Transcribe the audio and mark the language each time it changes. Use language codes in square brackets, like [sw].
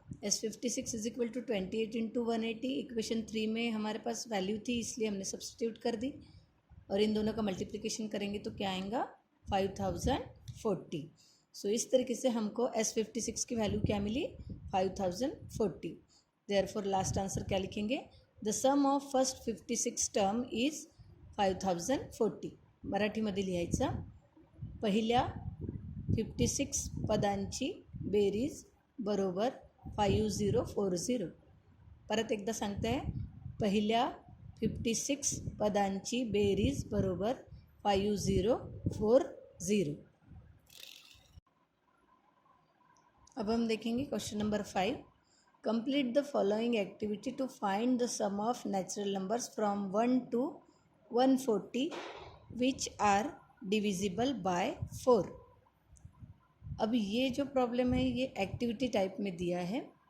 [hi] S56 is equal to 28 into 180। Equation 3 में हमारे पास value थी इसलिए हमने सब्सटीट्यूट कर दी और इन दोनों का मल्टीप्लिकेशन करेंगे तो क्या आएगा 5040। सो इस तरीके से हमको S56 की वैल्यू क्या मिली 5040। [en] therefore last answer [hi] क्या लिखेंगे, [en] The sum of first 56 term is 5040। [mr] मराठीमध्ये लिहायचं, पहिल्या 56 पदांची बेरीज बरोबर 5040। परत एकदा सांगते आहे, पहिल्या 56 पदांची बेरीज बरोबर 5040। [hi] अब हम देखेंगे question number 5। [en] Complete the following activity to find the sum of natural numbers from 1 to 140 which are divisible by 4। [hi] अब ये जो प्रॉब्लम है ये एक्टिविटी टाइप में दिया है।